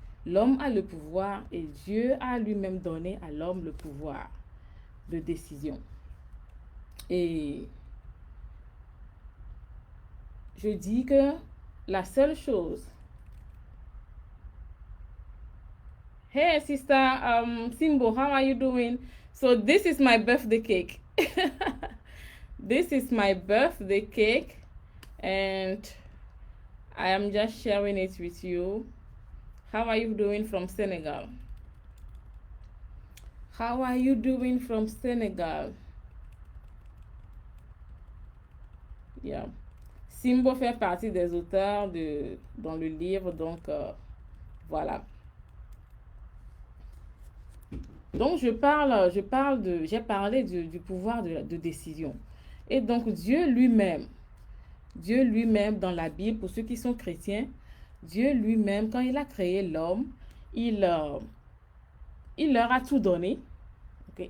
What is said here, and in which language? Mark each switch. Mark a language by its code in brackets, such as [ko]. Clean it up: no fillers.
[fr] L'homme a le pouvoir et Dieu a lui-même donné à l'homme le pouvoir de décision. Et je dis que la seule chose. [en] Hey, sister, Simbo, how are you doing? So this is my birthday cake. This is my birthday cake, and I am just sharing it with you. How are you doing from Senegal? How are you doing from Senegal? Yeah. [fr] Simbo fait partie des auteurs dans le livre, donc voilà. Donc j'ai parlé du pouvoir de décision. Et donc Dieu lui-même dans la Bible, pour ceux qui sont chrétiens, Dieu lui-même, quand il a créé l'homme, il leur a tout donné. Okay?